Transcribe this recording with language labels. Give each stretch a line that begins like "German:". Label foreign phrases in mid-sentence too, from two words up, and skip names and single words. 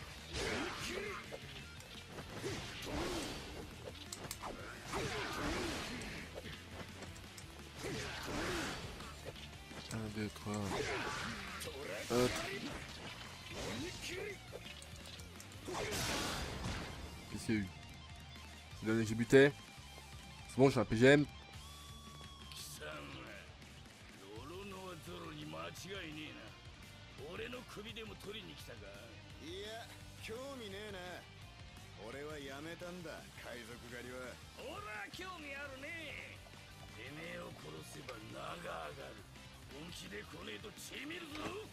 French: Un, deux, trois. Hop. Qu'est-ce qu'il y a eu? C'est là que j'ai buté. C'est bon, j'ai un PGM.
Japanese: 俺の首でも取りに来たか。いや、興味ねえな。俺はやめたんだ、海賊狩りは。ほら、興味あるね。てめえを殺せば名が上がる。本気で来ねえと血見るぞ。